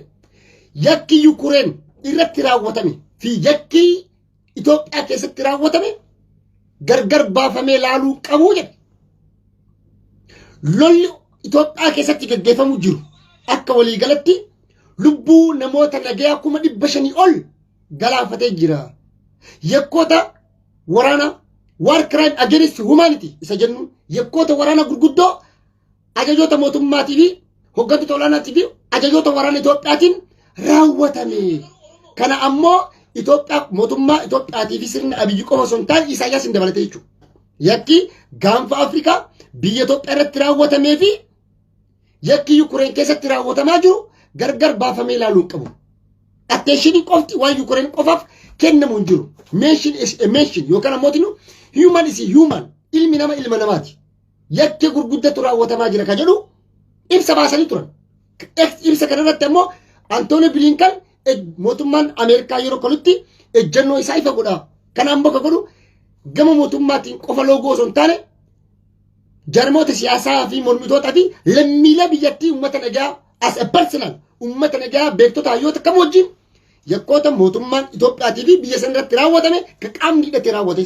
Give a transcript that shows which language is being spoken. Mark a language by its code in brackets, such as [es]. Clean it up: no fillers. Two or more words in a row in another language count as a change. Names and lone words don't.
[om] Yakki Yukureen irratti raawwatame fi yakki Itoophiyaa keessatti raawwatame gargar baafamee laaluu qabuu jedhe. Lolli Itoophiyaa keessatti gaggeeffamu jiru akka waliigalatti lubbuu namoota nagaa 500 ol galaafatee jira. Yakkoota waraana [en] war crime against humanity [om] isa jennu yakkoota waraana gurguddoo ajajoota mootummaatii fi hooggantoota olaanaatii fi ajajoota waraana Itoophiyaatiin raawwatame. Kana ammoo Itoophiyaa mootummaa Itoophiyaatii fi sirna Abiyyi qofa osoo hin taane Isaayyaas hin dabalatee jechuudha. Yakki gaanfa Afrikaa biyya Itoophiyaa irratti raawwatamee fi yakki Yukureen keessatti raawwatamaa jiru gargar baafamee ilaaluu hin qabu. Attention qofti waan Yukureen qofaaf kennamu hin jiru. [en] Mention is a mention [om] yookaan ammoo [en] human is human [om] ilmi nama ilma namaati. Yakki gurguddatu raawwatamaa jira ka jedhu ibsa baasanii turan. Ibsa kanarratti ammoo Antoonii Biliinken mootummaan Ameerikaa yeroo kanutti ejjennoo isaa ifa godha. Kana ammoo ka godhu gama mootummaatiin qofa loogoo osoo hin taane jarmoota siyaasaa fi mormitootaa fi lammiilee biyyattii uummata nagaa [en] as a personal [om] uummata nagaa beektota hayyoota kam wajjin yakkoota mootummaan Itoophiyaatii fi biyya sana irratti raawwatame ka qaamni hidhatee raawwates.